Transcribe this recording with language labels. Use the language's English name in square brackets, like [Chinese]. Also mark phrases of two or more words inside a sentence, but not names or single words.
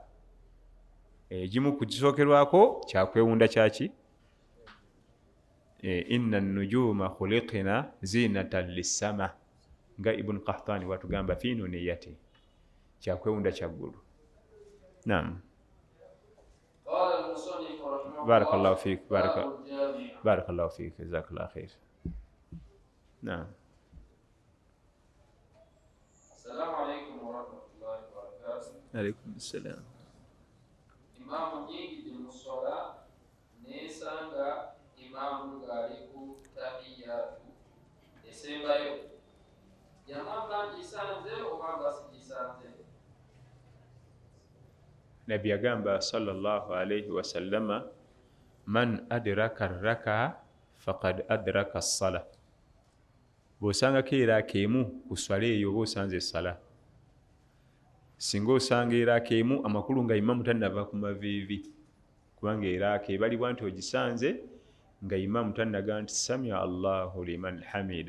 [Ganda] Egimu ku kisookerwako kyakwewunda kyaki [Arabic] إن النجوم خلقن زينة للسماء [Ganda] nga Ibn Qahtani watugamba [Arabic] في نونيته [Ganda] kyakwewunda kyaggulu. Naam. [Arabic] بارك الله فيك بارك الله فيك جزاك الله خيرا. Naam. السلام عليكم ورحمة الله وبركاته. عليكم السلام. [Ganda] Imaamu nyingi mu swala nesanga imaamu ng'aliku tahiyatu esembayo yamanga ngisanze oba nga sigisanze. Nabbi [Arabic] agamba صلى الله عليه وسلم من أدرك ركعة فقد أدرك الصلاة. [Ganda] Bw'osangako eraaka emu ku swala eyo oba osanze essala. Singa osanga eraaka emu amakulu nga imaamu tannava ku maviivi kubanga eraaka ebalibwa nti ogisanze nga imaamu tannaga nti [Arabic] سمع الله لمن حمده.